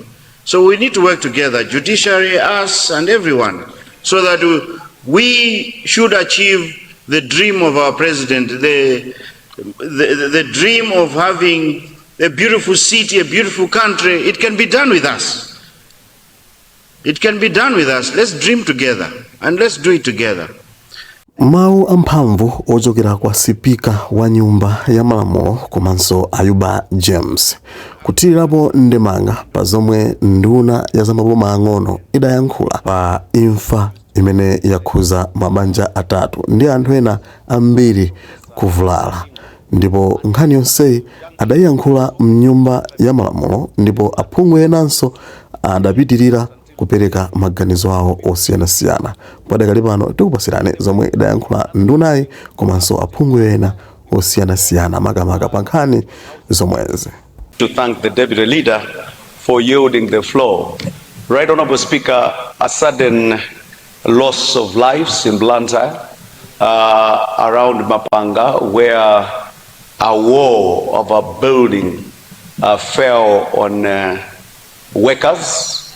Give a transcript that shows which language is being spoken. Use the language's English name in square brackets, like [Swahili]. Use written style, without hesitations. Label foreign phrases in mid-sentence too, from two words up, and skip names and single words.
[English] So we need to work together, judiciary, us, and everyone, so that we should achieve the dream of our president, the dream of having a beautiful city, a beautiful country. It can be done with us. It can be done with us. Let's dream together, and let's do it together. [Nyanja] Mau amphamvu ochokera kwa sipika wa nyumba ya malamulo komanso Ayuba James kutirirapo ndemanga pa zomwe nduna ya zamaboma ang'ono idayankhula pa imfa imene yakhuza mabanja atatu ndi anthu ena ambiri kuvulala, ndipo nkhani yonseyi adayankhula mnyumba ya malamulo, ndipo aphungu enanso adapitirira kupereka maganizo awo osiyanasiyana. Padakali pano tikupasirani zomwe idayankhula ndunayi komanso aphungu ena osiyanasiyana makamaka pa nkhani zomwezi. [English] To thank the deputy leader for yielding the floor. Right Honorable Speaker, a sudden loss of lives in Blantyre around Mapanga, where a wall of a building fell on workers.